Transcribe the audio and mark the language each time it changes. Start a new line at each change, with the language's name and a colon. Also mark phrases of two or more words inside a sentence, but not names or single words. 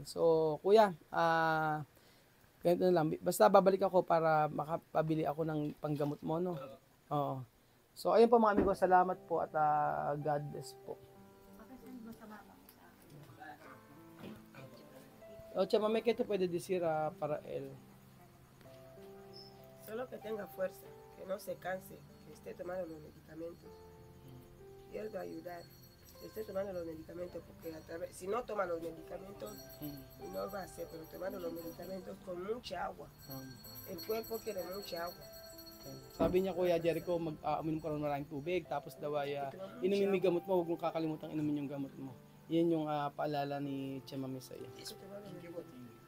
Filipino: So Kuya, ganito na lang. Basta babalik ako para makapabili ako ng panggamot mo, no? Oo. So ayun po mga amigo, salamat po at
English: God bless
Filipino: po.
Spanish: Ocha, mami, ¿qué te puede decir para él? Solo que tenga fuerza, que no se canse, que esté tomando los medicamentos. Dios va a ayudar. Que esté tomando los medicamentos, porque si no toma los medicamentos, no va a hacer, pero tomando los medicamentos con mucha agua. El cuerpo quiere mucha agua.
Filipino: Sabi niya Kuya Jericho, uminom ka rin maraming tubig, tapos daw ay inumin mo yung gamot mo, huwag mong kakalimutan inumin yung gamot mo. Yan yung paalala ni Chema Mesa.
Spanish: Eso te va a venir.